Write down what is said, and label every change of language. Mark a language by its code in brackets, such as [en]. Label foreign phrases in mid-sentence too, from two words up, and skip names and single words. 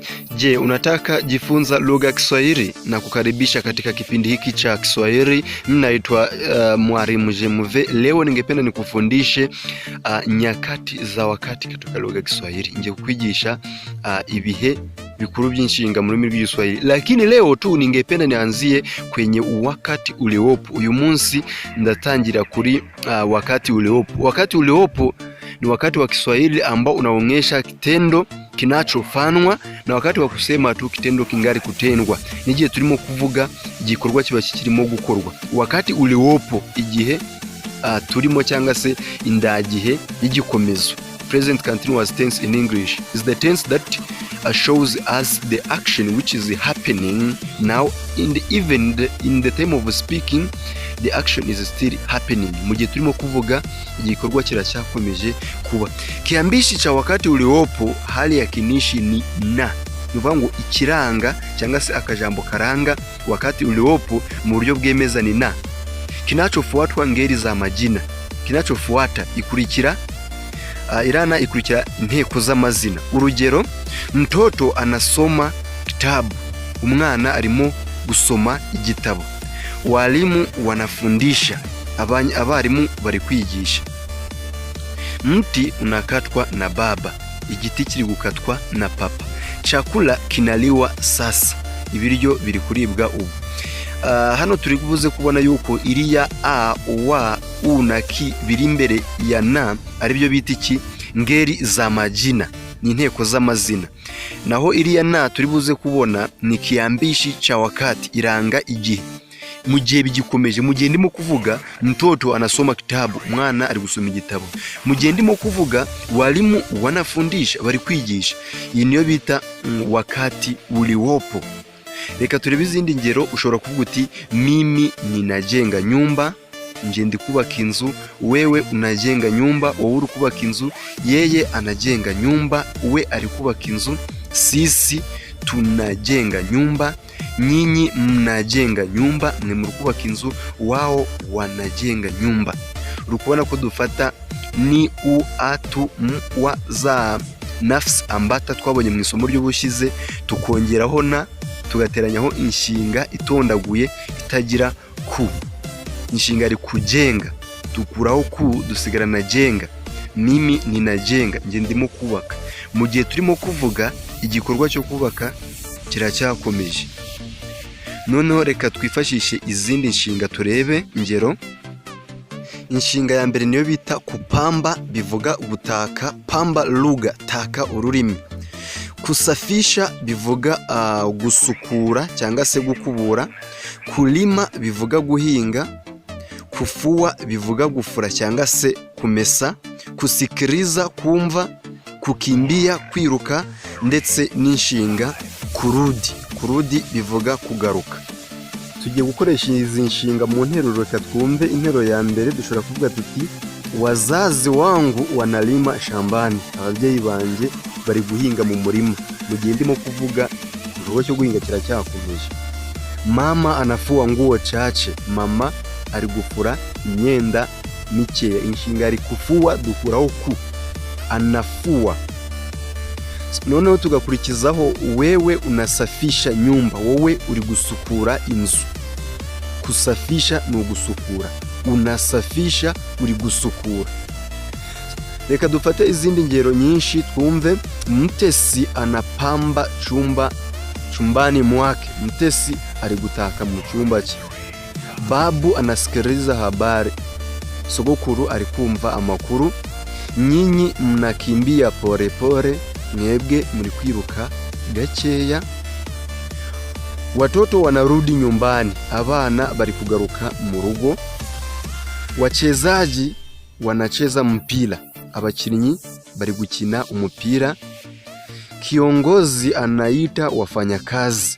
[sw] Je, unataka jifunza lugha ya Kiswahili? Na kukaribisha katika kipindi hiki cha Kiswahili. Mimi naitwa Mwalimu Jemuve. Leo ningependa nikufundishe nyakati za wakati katika lugha ya Kiswahili. [rw] Nje kukwigisha ibihe bikuru by'inshinga mu rurimi rw'Igiswahili. [sw] Lakini leo tu ningependa nianzie kwenye wakati uliopo. [rw] Uyu munsi ndatangira kuri [sw] wakati uliopo. Wakati uliopo ni wakati wa Kiswahili ambao unaonyesha kitendo kinachofanywa na wakati wa kusema tu kitendo kingari kutendwa. [rw] Nigihe turimo kuvuga igikorwa kiba kirimo gukorwa. [sw] Wakati uliopo [rw] igihe turimo cyangwa se indagihe y'igikomezo. [en] Present continuous tense in English is the tense that shows us the action which is happening now, even in the time of speaking the action is still happening. [rw] Mugihe turimo kuvuga igikorwa kiracyakomeje kuba. [sw] Kiambishi cha wakati uliopo, hali yakinishi ni na. [rw] Nuvuga ngo ikiranga cyangwa se akajambo karanga [sw] wakati uliopo [rw] mu buryo bwemeza ni na. [sw] Kinachofuatwa ngeri za majina. [rw] Kinachofuata ikurikira irana ikurikira inteko z'amazina. Urugero, [sw] mtoto anasoma kitabu. [rw] Umwana arimo gusoma igitabo. [sw] Walimu wanafundisha. [rw] Abarimu bari kwigisha. [sw] Mti unakatwa na baba. [rw] Igiti kiri gukatwa na papa. [sw] Chakula kinaliwa sasa. [rw] Ibiryo biri kuribwa ubu. Hano turi kubuze kubona yuko iriya a, wa, u na ki biri imbere ya na ari byo bita iki [sw] ngeri za majina, [rw] ni inteko z'amazina. Naho iriya na turi buze kubona ni [sw] kiambishi cha wakati, [rw] iranga igihe. Mu gihe bigikomeje, mu gihe ndimo kuvuga [sw] mtoto anasoma kitabu, [rw] mwana ari gusoma igitabo. Mu gihe ndimo kuvuga [sw] walimu wanafundisha, [rw] bari kwigisha. Iyi niyo bita [sw] wakati uliopo. [rw] Reka turebe izindi ngero. Ushobora kuvuga uti [sw] mimi ninajenga nyumba, [rw] nje ndi kubaka inzu. [sw] Wewe unajenga nyumba, [rw] wowe uri kubaka inzu. [sw] Yeye anajenga nyumba, [rw] we ari kubaka inzu. [sw] Sisi tunajenga nyumba, nyinyi mnajenga nyumba, [rw] mwe muri kubaka inzu, [sw] wao wanajenga nyumba. [rw] Urukubona ko dufata ni u, atu, wa, za [sw] nafsi ambata [rw] twabonye mu isomo ry'ubushize, tukongeraho na, tugateranyaho inshinga itondaguye itagira ku. Inshinga ari kujenga, tukuraho ku dusigara na jenga. [sw] Mimi ninajenga, [rw] nje ndimo kubaka. Mu gihe turimo kuvuga igikorwa cyo kubaka kiracyakomeje. Noneho reka twifashishe izindi nshinga turebe ingero. Inshinga ya mbere niyo bita kupamba, bivuga ubutaka. [sw] Pamba lugha, [rw] taka ururimi. Kusafisha bivuga gusukura cyangwa se gukubura. Kulima bivuga guhinga. Kufua bivuga gufura cyangwa se kumesa. Kusikiriza kumva. Kukimbia kwiruka, ndetse n'inshinga kurudi. Kurudi bivuga kugaruka. Tugiye gukoresha izi nshinga mu nteruro. Reka twumve interuro ya mbere. Dushobora kuvuga tuti [sw] wazazi wangu wanalima shambani. [rw] Ababyeyi banje bari guhinga mu murima. Mu gihe ndimo kuvuga igikorwa cyo guhinga kiracyakomeje. [sw] Mama anafua nguo chache. [rw] Mama ari gufura imyenda mikeya. Inshinga ari kufua dukuraho ku. [sw] Anafua. [rw] Noneho tugakurikizaho [sw] wewe unasafisha nyumba. [rw] Wowe uri gusukura inzu. Kusafisha ni ugusukura. Unasafisha uri gusukura. Reka dufate izindi ngero nyinshi twumve. [sw] Mtesi anapamba chumbani mwake. [rw] Mtesi ari gutaka mu cyumba cye. [sw] Babu anasikiliza habari. [rw] Sogokuru ari kumva amakuru. [sw] Nyinyi mnakimbia pore pore. [rw] Mwebwe muri kwiruka gakeya. [sw] Watoto wanarudi nyumbani. [rw] Abana bari kugaruka mu rugo. [sw] Wachezaji wanacheza mpira. [rw] Abakinnyi bari gukina umupira. [sw] Kiongozi anaita wafanyakazi.